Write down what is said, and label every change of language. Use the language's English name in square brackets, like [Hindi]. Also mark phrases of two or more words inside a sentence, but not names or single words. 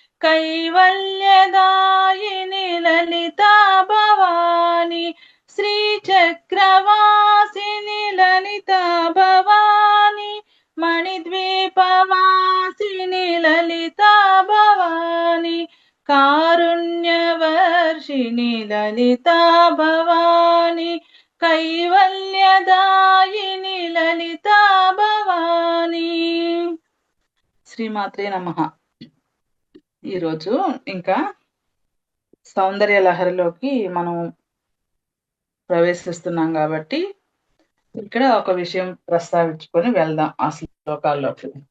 [Sanskrit] कैवल्यदायिनी ललिता भवानी श्रीचक्रवासिनी ललिता भवानी मणिद्वीपवासिनी ललिता भवानी कारुण्यवर्षिणी ललिता भवानी कैवल्यदायिनी ललिता भवानी శ్రీమాత్రే నమః. [Telugu] ఈరోజు ఇంకా సౌందర్య లహరిలోకి మనం ప్రవేశిస్తున్నాం కాబట్టి ఇక్కడ ఒక విషయం ప్రస్తావించుకొని వెళ్దాం ఆ శ్లోకాల్లోకి.